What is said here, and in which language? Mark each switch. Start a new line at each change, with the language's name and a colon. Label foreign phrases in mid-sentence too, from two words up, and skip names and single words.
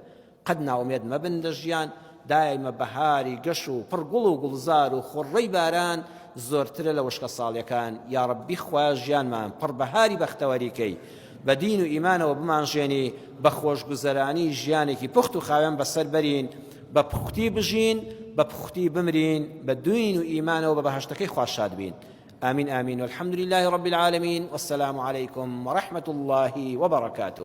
Central Kurdish: قەت ناومێد مەبن لە ژیان، دایمە بەهاری گەش و پڕ گوڵ و گوڵزار و خوڕەی باران زۆرترە لە وشکە ساڵیەکان. یا ڕەبی خوایە ژیانمان پڕ بەهاری بەختەوەریکەی بە دین و ئیمانەوە بمانژێنی، بە خۆشگوزەرانی ژیانێکی پوخت و خاوێن بەسەر بەرین، بە پوختی بژین، بە پوختی بمرین، بە دوین و ئیمانەوە بە بەهەشتەکەی خوا شاد بین.
Arabic: آمين آمين والحمد لله رب العالمين والسلام عليكم ورحمة الله وبركاته.